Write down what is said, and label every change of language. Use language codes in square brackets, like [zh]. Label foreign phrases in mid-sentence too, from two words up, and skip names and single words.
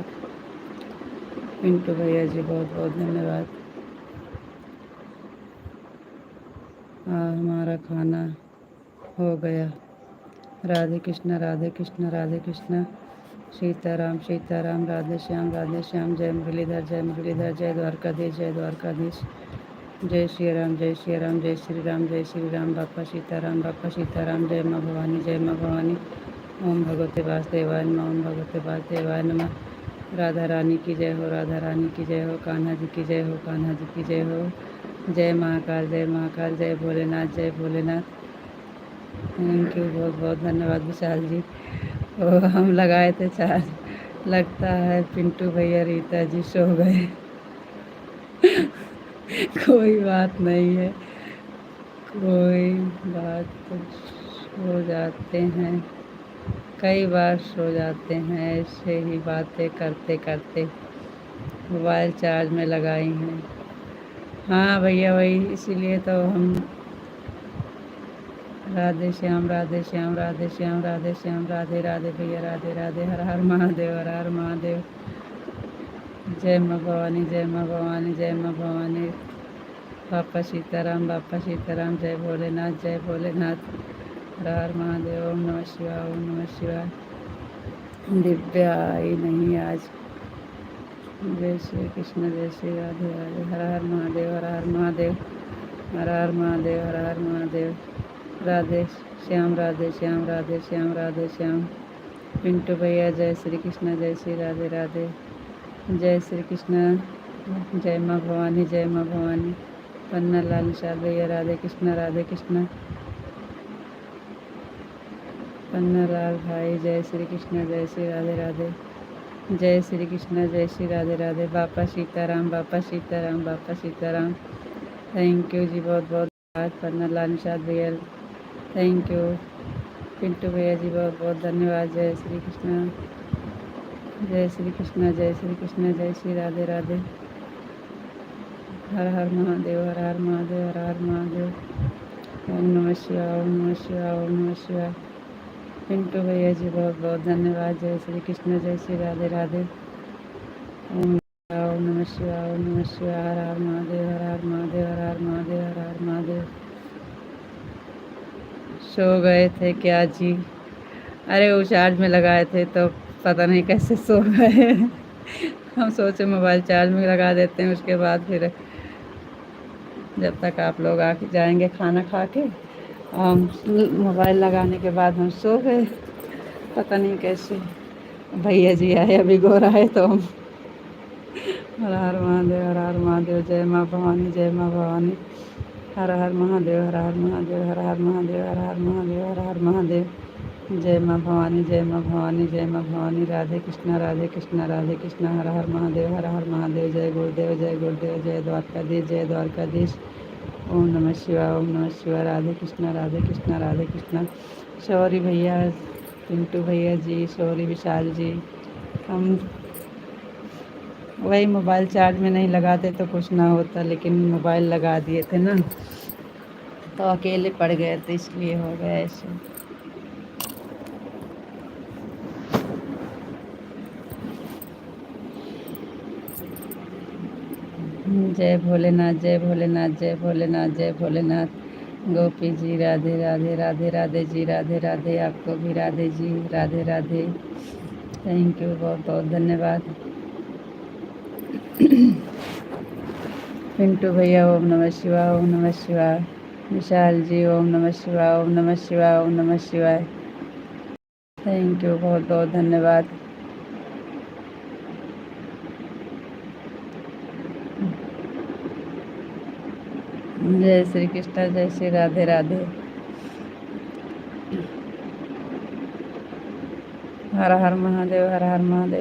[hi] पिंटू भैया जी, बहुत बहुत धन्यवाद। हमारा खाना हो गया। राधे कृष्ण, राधे कृष्ण, राधे कृष्ण। सीताराम, सीताराम। राधे श्याम, राधे श्याम। जय मुरलीधर, जय मुरलीधर। जय द्वारकाधीश, जय द्वारकाधीश। जय श्री राम, जय श्री राम, जय श्री राम, जय श्री राम। बापा सीताराम, बापा सीताराम। जय माँ भवानी, जय माँ भवानी। [sa] ओम भगवते वासुदेवाय नमः, ओम भगवते वासुदेवाय नमः। [hi] राधा रानी की जय हो, राधा रानी की जय हो। कान्हा जी की जय हो, कान्हा जी की जय हो। जय महाकाल, जय महाकाल। जय भोलेनाथ, जय भोलेनाथ। [en] Thank you, [hi] बहुत बहुत धन्यवाद विशाल जी। हम लगाए थे चार्ज, लगता है पिंटू भैया रीता जी सो गए। कोई बात नहीं है, कोई बात। सो जाते हैं, कई बार सो जाते हैं ऐसे ही बातें करते करते। मोबाइल चार्ज में लगाई हैं। हाँ भैया, वही इसीलिए तो हम। राधे श्याम, राधे श्याम, राधे श्याम, राधे श्याम। राधे राधे भैया, राधे राधे। हर हर महादेव, हर हर महादेव। जय माँ भवानी, जय माँ भवानी, जय माँ भवानी। बापा सीताराम, बापा सीताराम। जय भोलेनाथ, जय भोलेनाथ। हर हर महादेव। [sa] ओम नमः शिवाय, ओम नमः शिवाय। [hi] दिव्या आई नहीं आज। जय श्री कृष्ण, जय श्री राधे राधे। हर हर महादेव, हर हर महादेव। हर हर महादेव, हर हर महादेव। राधे श्याम, राधे श्याम, राधे श्याम, राधे श्याम। पिंटू भैया, जय श्री कृष्ण, जय श्री राधे राधे। जय श्री कृष्ण। जय माँ भवानी, जय माँ भवानी। पन्ना लाल निशाद भैया, राधे कृष्ण, राधे कृष्ण। पन्ना लाल भाई, जय श्री कृष्ण, जय श्री राधे राधे। जय श्री कृष्ण, जय श्री राधे राधे। बापा सीताराम, बापा सीताराम, बापा सीताराम। [en] Thank you [hi] जी, बहुत बहुत धन्यवाद। पन्ना लाल निशाद भैया, [en] Thank you. [hi] पिंटू भैया जी, बहुत बहुत धन्यवाद। जय श्री कृष्ण, जय श्री कृष्ण, जय श्री कृष्ण, जय श्री राधे राधे। हर हर महादेव, हर हर महादेव, हर हर महादेव। [sa] ओम नमः शिवाय, ओम नमः शिवाय, ओम नमः शिवाय। [hi] पिंटू भैया जी बहुत बहुत धन्यवाद। जय श्री कृष्ण, जय श्री राधे राधे। [sa] ओम नमः शिवाय, ओम नमः शिवाय, [hi] हर हर महादेव, हर हर महादेव, हर हर महादेव, हर हर महादेव। सो गए थे क्या जी? अरे वो चार्ज में लगाए थे तो पता नहीं कैसे सो गए। हम सोचे मोबाइल चार्ज में लगा देते हैं, उसके बाद फिर जब तक आप लोग आके जाएंगे खाना खा के, हम मोबाइल लगाने के बाद हम सो गए, पता नहीं कैसे। भैया जी आए अभी गो रहा है तो हम हर हर महादेव, हर हर महादेव। जय माँ भवानी, जय माँ भवानी। हर हर महादेव, हर हर महादेव, हर हर महादेव, हर हर महादेव, हर हर महादेव। जय माँ भवानी, जय माँ भवानी, जय माँ भवानी। राधे कृष्णा, राधे कृष्णा, राधे कृष्णा। हर हर महादेव, हर हर महादेव। जय गुरुदेव, जय गुरुदेव, जय द्वारकाधीश, जय द्वारकाधीश। [sa] ओम नमः शिवाय, ओम नमः शिवाय। [hi] राधे कृष्णा, राधे कृष्णा, राधे कृष्णा। सॉरी भैया, पिंटू भैया जी, सॉरी विशाल जी। हम वही मोबाइल चार्ज में नहीं लगाते तो कुछ ना होता, लेकिन मोबाइल लगा दिए थे ना, तो अकेले पड़ गए थे, इसलिए हो गया ऐसे। जय भोलेनाथ, जय भोलेनाथ, जय भोलेनाथ, जय भोलेनाथ। गोपी जी राधे राधे, राधे राधे जी, राधे राधे। आपको भी राधे जी, राधे राधे। [en] Thank you, [hi] बहुत बहुत धन्यवाद। [sa] पिंटू भैया ओम नमः शिवाय, ओम नमः शिवाय। विशाल जी ओम नमः शिवाय, ओम नमः शिवाय, ओम नमः शिवाय। [en] Thank you, [hi] बहुत बहुत धन्यवाद। जय श्री कृष्ण, जय श्री राधे राधे। हर हर महादेव, हर हर महादेव।